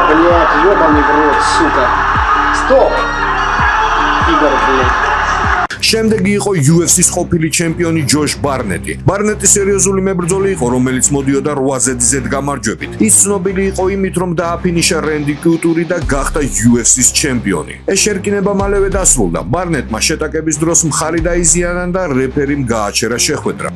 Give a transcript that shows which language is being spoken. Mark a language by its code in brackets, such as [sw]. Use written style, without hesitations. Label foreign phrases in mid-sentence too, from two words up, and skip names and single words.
[ru] Влад, ёбаный в рот, сука. Стоп! Игорь, блядь. [ka] შემდეგი იყო UFC-ს ყოფილი ჩემპიონი ჯოშ ბარნეტი. ბარნეტი სერიოზული მებრძოლი იყო, რომელიც მოდიოდა 8 ზედ გამარჯვებით. ის ცნობილი იყო იმით, რომ დააფინიშა რენდი კუტური და გახდა UFC-ს ჩემპიონი. ეს შერკინება მალევე დასრულდა. ბარნეტმა შეტაკების დროს მხარი დაიზიანა და რეფერიმ გააჩერა შეხვედრა.